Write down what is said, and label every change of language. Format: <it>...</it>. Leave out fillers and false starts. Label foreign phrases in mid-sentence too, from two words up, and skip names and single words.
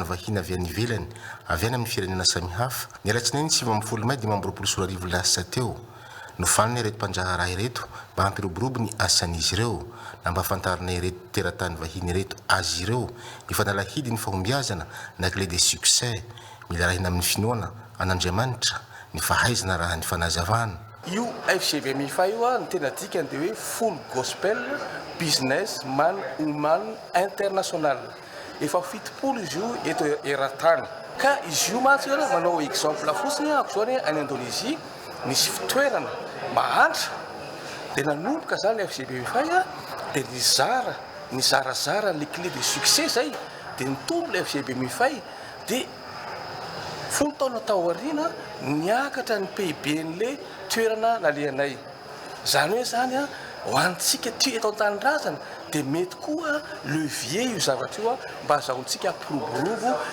<mg>vahiny avy any ivelany avy any amin'ny firenena samihafa ny alatsinainy 9 May 2024 lasa teo no faniny ireto mpanjahara ireto mba hampiroborobo ny asan'izy ireo na mba hafantarana ireto teratany vahiny ireto azy ireo ny fanalahidy ny fahombiazana na</mg> <fr>clé de succès</fr> <mg>mila rahina amin'ny finoana an'Andriamanitra ny fahaizana raha ny fanazavana. Io FGBMIFA io ny tena dikany dia hoe</mg> <en>full gospel business man woman international.</en> <mg>Efa fitopolo izy io eto eran-tany. Ka izy io mantsy manao exemple fotsiny akoizany any Indonésie nisy fitoerana mahantra dia nanomboka zany FGBMIFA dia nizarazara ny</mg> <fr>clé de succès</fr> <mg>zay dia nitombo le FGBMIFA dia folo taona tao arina niakatra ny PIB-n'le toerana nalehanay zany hoe zany a ho antsika ty eto an-tanindrazana dia mety koa levier io zavatra io a mba azahoantsika piroborobo</mg>